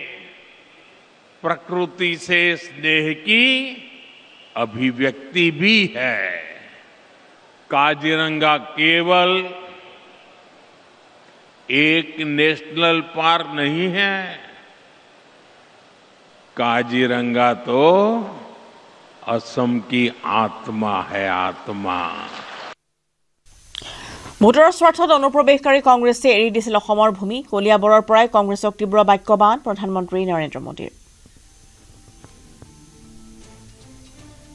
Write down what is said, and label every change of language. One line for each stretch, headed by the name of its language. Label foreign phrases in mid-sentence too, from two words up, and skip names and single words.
Hindi: प्रकृति से स्नेह की अभिव्यक्ति भी है काजीरंगा केवल एक
English: national park
Hindi: नहीं है काजीरंगा तो असम की आत्मा है आत्मा
Assamese: ভোটৰ স্বাৰ্থত অনুপ্ৰৱেশকাৰী কংগ্ৰেছে এৰি দিছিল অসমৰ ভূমি কলিয়াবৰৰ পৰাই কংগ্ৰেছক তীব্ৰ বাক্যবান প্ৰধানমন্ত্ৰী নৰেন্দ্ৰ মোদীৰ